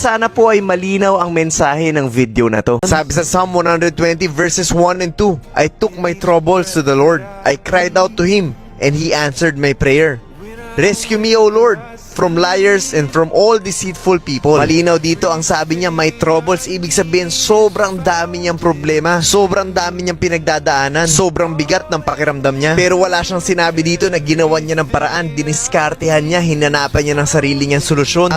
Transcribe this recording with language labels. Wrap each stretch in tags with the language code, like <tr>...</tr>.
<tl>At sana po ay malinaw ang mensahe ng video na to. Sabi sa</tl> <en>Psalm 120 verses 1 and 2, I took my troubles to the Lord. I cried out to Him, and He answered my prayer. Rescue me, O Lord, from liars and from all deceitful people.</en> <tl>Malinaw dito ang sabi niya, may troubles. Ibig sabihin, sobrang dami niyang problema. Sobrang dami niyang pinagdadaanan. Sobrang bigat ng pakiramdam niya. Pero wala siyang sinabi dito na ginawa niya ng paraan. Diniskartehan niya, hinanapan niya ng sarili niyang solusyon.</tl>